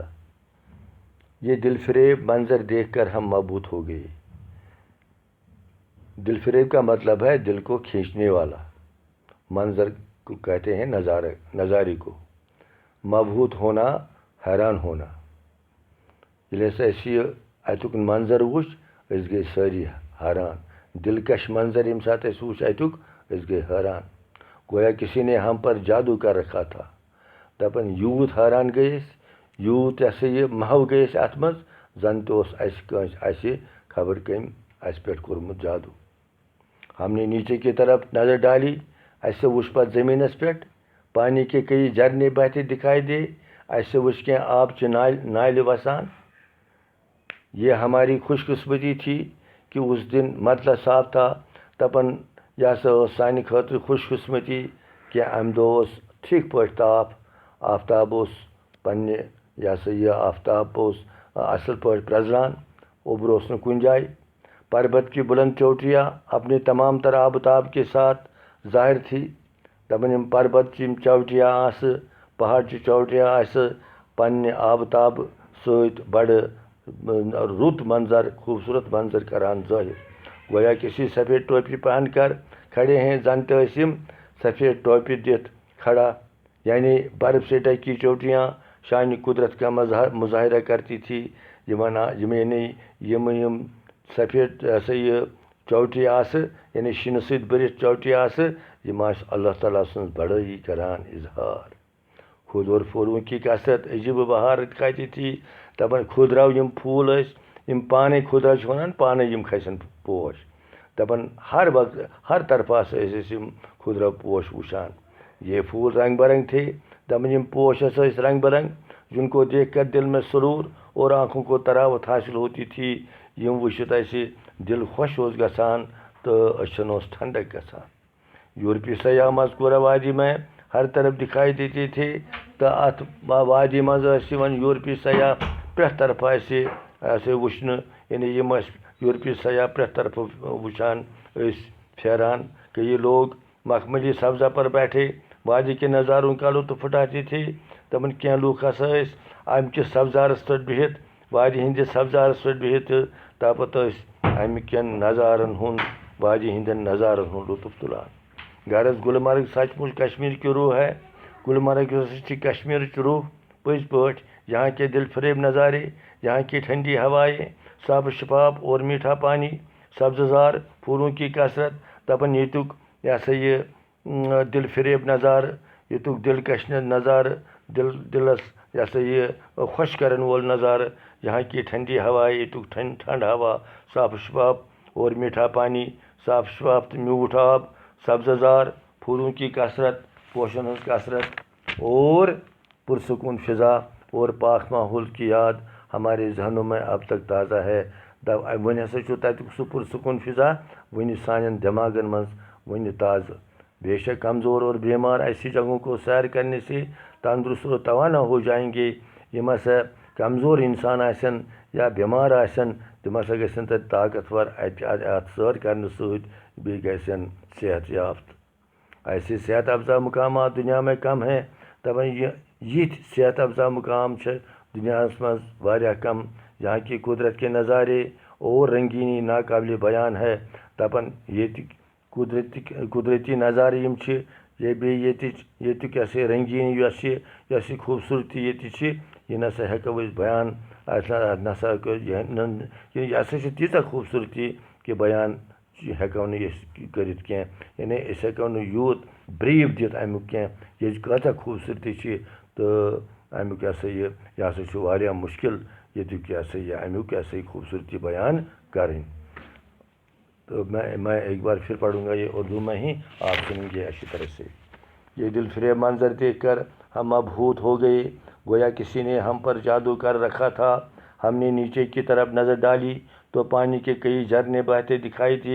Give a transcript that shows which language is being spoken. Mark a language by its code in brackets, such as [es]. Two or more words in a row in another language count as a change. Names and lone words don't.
[ur] یہ دل فریب منظر دیکھ کر ہم مبہوت ہو گئے. دل فریب کا مطلب ہے دل کو کھینچنے والا. منظر کو کہتے ہیں نظارے کو. مبہوت ہونا، حیران ہونا. [ks] ییٚلہِ ہسا أسۍ یہِ اَتیُک منظر وٕچھ أسۍ گٔے سٲری حیران. دلکش منظر ییٚمہِ ساتہٕ أسۍ وٕچھ اَتیُک أسۍ گٔے حیران. [ur] گویا کسی نے ہم پر جادو کر رکھا تھا. [ks] دَپان یوٗت حیران گٔے أسۍ، یوٗت یہِ ہسا یہِ محو گٔے أسۍ اَتھ منٛز زَن تہِ اوس اَسہِ خبر کٔمۍ اَسہِ پٮ۪ٹھ کوٚرمُت جادو. [ur] ہم نے نیچے کی طرف نظر ڈالی، [ks] اَسہِ وٕچھ پتہٕ زٔمیٖنَس پٮ۪ٹھ. [ur] پانی کے کئی جھرنے بہتے دکھائی دے، [ks] اَسہِ وٕچھ کینٛہہ آبچہِ نالہِ وسان. [ur] یہ ہماری خوش قسمتی تھی کہ اس دن مطلع صاف تھا. [ks] دَپان یہِ ہسا ٲس سانہِ خٲطرٕ خوش قسمتی کہ اَمہِ دۄہ اوس ٹھیٖک پٲٹھۍ تاپھ. آفتاب اوس پنٛنہِ یہِ ہسا یہِ آفتاب اوس اَصٕل پٲٹھۍ پرٛزران. اوٚبر اوس نہٕ کُنہِ جایہِ. [ur] پربت کی بلند چوٹیاں اپنے تمام تر آب و تاب کے ساتھ ظاہر تھی. [ks] دَپان یِم پربت چہِ یِم چوٹیاں آسہٕ، پہاڑچہِ چوٹیاں آسہٕ پنٛنہِ آب تاب سۭتۍ بڑٕ رُت منظر، خوبصورت منظر کران ظٲہر. [ur] گویا کسی سفید ٹوپی پہن کر کھڑے ہیں، [ks] زن تہِ ٲسۍ یِم سفید ٹوپی دِتھ کھڑا. [ur] یعنی برف سے ڈھکی چوٹیاں شان قدرت کا مظاہرہ کرتی تھی. [ks] یِم سفید ہسا یہِ چوٹی آسہٕ، یعنی شِنہٕ سۭتۍ بٔرِتھ چوٹی آسہٕ، یِم آسہٕ اللہ تعالیٰ سٕنٛز بڑٲیی کران اظہار. [ur] خود اور پھولوں کی کثرت عجیب و بہار دکھاتی تھی. [ks] دَپان کھوٗدراو یِم پھوٗل ٲسۍ، یِم پانے کھوٗدراو چھِ وَنان پانے یِم کھسن پوش. دَپان ہر طرفہٕ ہسا ٲسۍ أسۍ یِم کھوٗدراو پوش وٕچھان. [ur] یہ پھول رنگ برنگ تھے. [ks] دَپان یِم پوش ہسا ٲسۍ رنگ برنگ، [ur] جن کو دیکھ کر دل میں سرور اور آنکھوں کو تراوت حاصل ہوتی تھی. [ks] یِم وٕچھِتھ اَسہِ دل خوش اوس گژھان تہٕ أچھن اوس ٹھنڈک گژھان. [ur] یورپی سیاح مذکورہ وادی میں ہر طرف دکھائی دیتے تھے. [ks] تہٕ اَتھ وادی منٛز ٲسۍ یِوان یورپی سیاح پرٛٮ۪تھ طرفہٕ اَسہِ وٕچھنہٕ. یعنی یِم ٲسۍ یورپی سیاح پرٛٮ۪تھ طرفہٕ وٕچھان ٲسۍ پھیران. [ur] کہ یہ لوگ مخملی سبزہ پر بیٹھے وادی کے نظاروں کا لطف اٹھاتے تھے. [ks] دَپان کینٛہہ لوٗکھ ہسا ٲسۍ اَمہِ کِس سبزارَس پٮ۪ٹھ بِہِتھ، وادی ہِنٛدِس سبزارَس پٮ۪ٹھ بِہِتھ تہٕ تاپتہٕ ٲسۍ اَمہِ کٮ۪ن نظارن ہُنٛد، وادی ہِنٛدٮ۪ن نظارن ہُنٛد لطف تُلان. [ur] غرض گلمرگ سچ مچ کشمیر کی روح ہے. [ks] گلمرگ یۄس چھِ کشمیرٕچ روح پٔزۍ پٲٹھۍ. [ur] یہاں کے دل فریب نظارے، یہاں کی ٹھنڈی ہوائیں، صاف شفاف اور میٹھا پانی، سبززار پھولوں کی کثرت. [ks] دَپان ییٚتیُک یہِ ہسا یہِ دل فریب نظارٕ، ییٚتیُک دلکش نظارٕ، دلس یہِ ہسا یہِ خۄش کرن وول نظارٕ. [ur] یہاں کی ٹھنڈی ہوائیں، [ks] ییٚتیُک ٹھنڈ ہوا، [ur] صاف شفاف اور میٹھا پانی، [ks] صاف شفاف تہٕ میوٗٹھ آب، [ur] سبززار پھولوں کی کثرت، [ks] پوشن ہٕنٛز کثرت، [ur] اور پرسکون فضا اور پاک ماحول کی یاد ہمارے ذہنوں میں اب تک تازہ ہے. [ks] وۄنۍ ہسا چھُ تَتیُک سُہ پرسکون فضا وٕنہِ سانٮ۪ن دٮ۪ماغن منٛز وٕنہِ تازٕ. [ur] بے شک کمزور اور بیمار ایسی جگہوں کو سیر کرنے سے تندرست اور توانا ہو جائیں گے. [ks] یِم ہسا کمزور اِنسان آسن یا بٮ۪مار آسن تِم ہسا گژھن تَتہِ طاقتور اَتھ سٲر کرنہٕ سۭتۍ بیٚیہِ گژھن صحت یافتہٕ. [ur] ایسے صحت افزا مقامات دنیا میں کم ہیں. [ks] دَپان یِتھۍ صحت افزا مقام چھِ دُنیاہس منٛز واریاہ کم. [ur] یہاں کی قدرت کے نظارے اور رنگینی ناقابل بیان ہے. [ks] دَپان ییٚتِکۍ قدرتی نظارٕ یِم چھِ، بیٚیہِ ییٚتیُک یہِ ہسا رنگیٖنی یۄس یہِ خوٗبصوٗرتی ییٚتہِ چھِ، یہِ نسا ہٮ۪کو أسۍ بیان نسا یہِ ہسا چھِ تیٖژاہ خوٗبصوٗرتی کہِ بیان ہٮ۪کو نہٕ أسۍ کٔرِتھ کینٛہہ. یعنی أسۍ ہٮ۪کو نہٕ یوٗت بریٖف دِتھ امیُک کینٛہہ. ییٚتہِ کۭژاہ خوٗبصوٗرتی چھِ تہٕ امیُک یہِ ہسا یہِ ہسا چھُ واریاہ مُشکِل ییٚتیُک یہِ ہسا یہِ امیُک یہِ ہسا یہِ خوٗبصوٗرتی بیان کرٕنۍ. [ur] تو میں ایک بار پھر پڑھوں گا یہ اردو میں ہی، آپ سنیں گے اچھی طرح سے. یہ دل فریب منظر دیکھ کر ہم مبہوت ہو گئے. گویا کسی نے ہم پر جادو کر رکھا تھا. ہم نے نیچے کی طرف نظر ڈالی تو پانی کے کئی جھرنے بہتے دکھائی دیے.